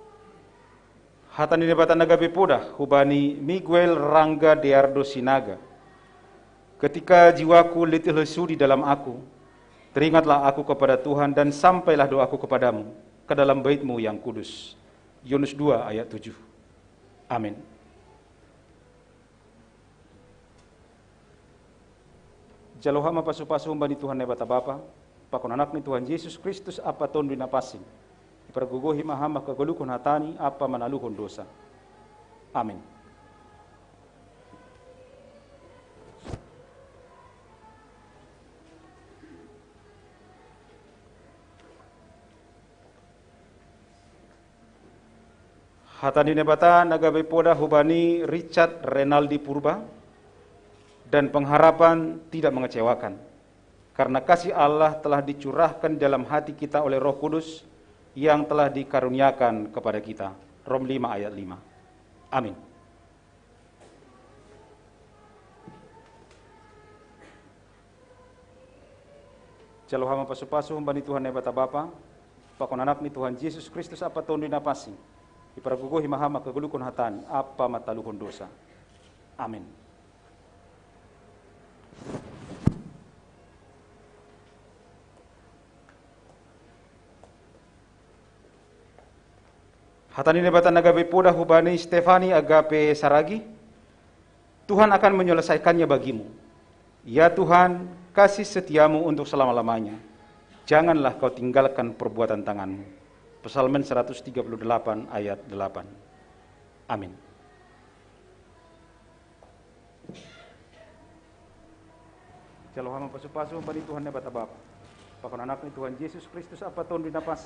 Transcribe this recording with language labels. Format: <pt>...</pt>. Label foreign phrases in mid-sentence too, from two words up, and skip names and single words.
<bts>Hatani nebatan nagabe poda hubani Miguel Rangga Deardo Sinaga.</bts> <id>Ketika jiwaku letih lesu di dalam aku, teringatlah aku kepada Tuhan dan sampailah doaku kepadamu ke dalam bait-Mu yang kudus. Yunus 2 ayat 7. Amin.</id> <bts>Jaloha mapasu-pasu bani Tuhan ne bata Bapa, pakon anak ni Tuhan Yesus Kristus apa tondo na pasing. Ipargugohi mahama kagulukon hatani apa manaluhon dosa. Amin. Hatani nebata nagabe poda hubani Richard Renaldi Purba,</bts> <id>dan pengharapan tidak mengecewakan, karena kasih Allah telah dicurahkan dalam hati kita oleh Roh Kudus yang telah dikaruniakan kepada kita. Rom 5 ayat 5. Amin.</id> <bts>Jalohama pasu-pasu hambani Tuhan nebata Bapa, pakon anak ni Tuhan Yesus Kristus apa tondo napasi. Iparagugohi mahama kagulukon hatani apa mataluhon dosa. Amin. Hatani nebatan agape poda hubani Stefani agape Saragi,</bts> <id>Tuhan akan menyelesaikannya bagimu. Ya Tuhan, kasih setiamu untuk selama-lamanya. Janganlah kau tinggalkan perbuatan tanganmu. Psalmen 138 ayat 8. Amin.</id> <bts>Jalohama pasu-pasu bani Tuhan nebata Bapa, pakon anak ni Tuhan Yesus Kristus apa tondo napasi.</bts>